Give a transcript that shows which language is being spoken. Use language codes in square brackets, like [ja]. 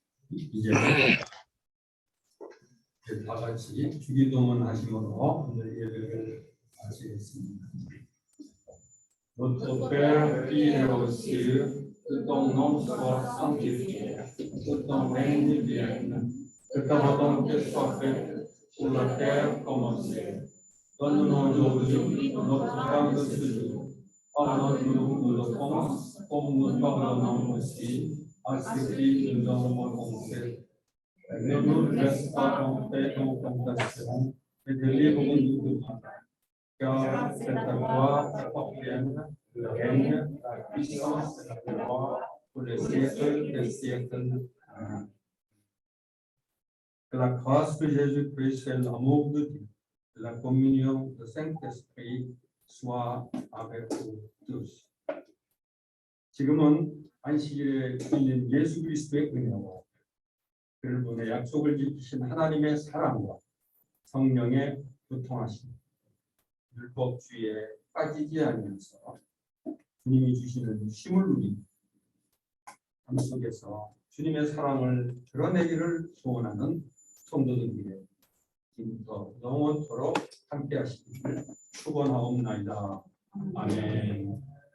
[ko] 이제 다 같이 주기도문 하심으로 오늘 예배를 마치겠습니다. [fr] Notre Père qui es aux cieux, que ton nom soit sanctifié, que ton règne vienne, que ta volonté soit faite sur la terre comme au ciel. Donne-nous aujourd'hui notre pain de ce jour. Pardonne-nous nos offenses, comme nous pardonnons aussi à ceux qui nous ont offensés. Ne nous laisse pas entrer en tentation, mais délivre-nous du mal. Car c'est à toi qu'appartiennent le règne, la puissance et la gloire pour les siècles des siècles. Amen. Que la grâce de Jésus-Christ et l'amour de Dieu, la communion du Saint-Esprit soit avec vous tous. [ko] 지금은 안식일에 있는 예수 그리스도의 은혜와 그분의 약속을 지키신 하나님의 사랑과 성령의 교통하심, 율법주의에 빠지지 않으면서 주님이 주시는 힘을 누리는 삶 속에서 주님의 사랑을 드러내기를 소원하는 성도들에게 지금부터 영원토록 함께 하시기를 축원하옵나이다. 아멘.